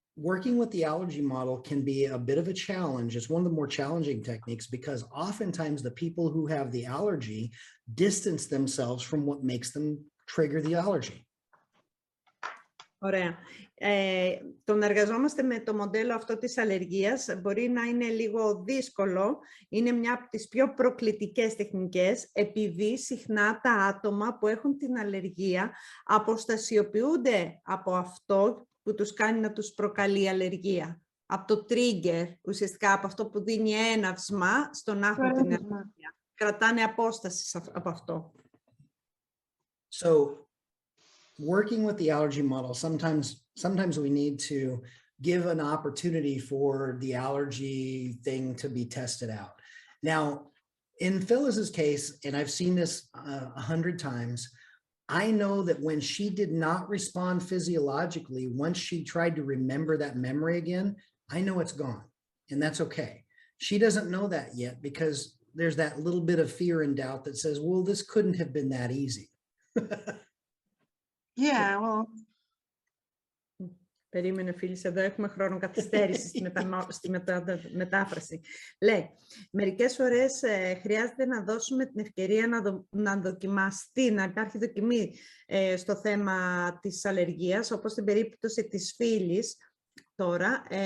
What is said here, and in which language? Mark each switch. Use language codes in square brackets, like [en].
[en] Working with the allergy model can be a bit of a challenge. It's one of the more challenging techniques because oftentimes the people who have the allergy distance themselves from what makes them trigger the allergy. [el] Ωραία. Το να εργαζόμαστε με το μοντέλο αυτό της αλλεργίας μπορεί να είναι λίγο δύσκολο. Είναι μια από τις πιο προκλητικές τεχνικές, επειδή συχνά τα άτομα που έχουν την αλλεργία αποστασιοποιούνται από αυτό που τους κάνει να τους προκαλεί αλλεργία. Από το trigger, ουσιαστικά από αυτό που δίνει έναυσμα στον να έχουν την αλλεργία. Κρατάνε απόσταση από αυτό. [en] So, working with the allergy model, sometimes we need to give an opportunity for the allergy thing to be tested out. Now, in Phyllis's case, and I've seen this 100 times, I know that when she did not respond physiologically, once she tried to remember that memory again, I know it's gone, and that's okay. She doesn't know that yet because there's that little bit of fear and doubt that says, well, this couldn't have been that easy. Yeah, well. [el] Περίμενε, φίλης, εδώ έχουμε χρόνο καθυστέρηση στη μετάφραση. Λέει, μερικές φορές χρειάζεται να δώσουμε την ευκαιρία να δοκιμαστεί, να υπάρχει δοκιμή στο θέμα της αλλεργίας, όπως στην περίπτωση της φίλης. τώρα.